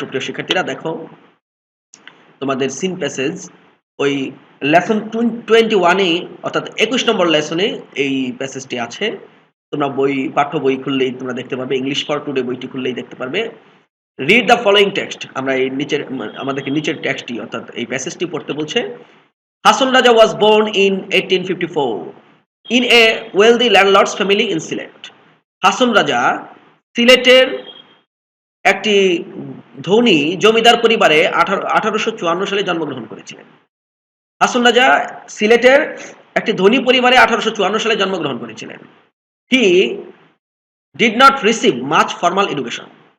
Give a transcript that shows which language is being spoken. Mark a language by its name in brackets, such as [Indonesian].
[Bangla] সুপ্রিয় শিক্ষার্থীরা দেখো, তোমাদের সিন প্যাসেজ ওই লেসন 21-এ, অর্থাৎ 21 নম্বর লেসনে এই প্যাসেজটি আছে। তোমরা পাঠ্য বই খুললেই তোমরা দেখতে পারবে, ইংলিশ ফর টুডে বইটি খুললেই দেখতে পারবে। [English] Read the following text. [Bangla] আমরা এই আমাদেরকে নিচের টেক্সটটি অর্থাৎ এই প্যাসেজটি পড়তে বলছে। [English] Hasan Raja was born in 1854 in a wealthy landlord's family in Sylhet। [Bangla] Hason Raja সিলেটের একটি ধনী জমিদার পরিবারে 1854 সালে জন্মগ্রহণ করেছিলেন। হাসন রাজা সিলেটের একটি ধনী পরিবারে 1854 সালে জন্মগ্রহণ করেছিলেন। [English] He did not receive much formal education.